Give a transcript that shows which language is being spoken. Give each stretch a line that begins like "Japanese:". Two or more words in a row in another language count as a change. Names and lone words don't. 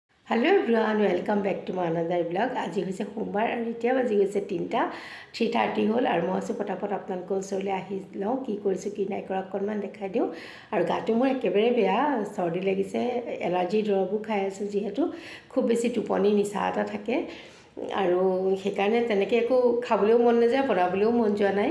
English: Hello everyone welcome back to my another blog.
Assamese: आज হৈছে সোমবাৰ আৰু এতিয়া বাজি গৈছে 3:30 হ'ল আৰু মই আছোঁ পটাপট আপোনালোকৰ ওচৰলৈ আহি লওঁ কি কৰিছোঁ কি নাই কৰা অকণমান দেখাই দিওঁ। আৰু গাটো মোৰ একেবাৰে বেয়া, চৰ্দি লাগিছে, এলাৰ্জিৰ দৰৱো খাই আছোঁ যিহেতু খুব বেছি টোপনি নিচা এটা থাকে আৰু সেইকাৰণে তেনেকৈ একো খাবলৈও মন নাযায়, বনাবলৈও মন যোৱা নাই।